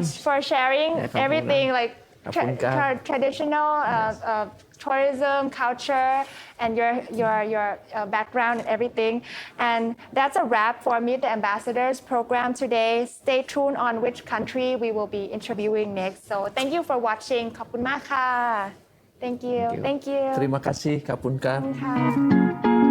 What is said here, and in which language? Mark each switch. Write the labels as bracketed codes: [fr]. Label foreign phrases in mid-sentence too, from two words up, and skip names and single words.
[en] much for sharing everything, like traditional tourism, culture, and your background and everything. And that's a wrap for Meet the Ambassadors program today. Stay tuned on which country we will be interviewing next. So thank you for watching. [th] ขอบคุณมากค่ะ [en] Thank you. [id] Terima kasih, Kapunka. [th] ขอบคุณค่ะ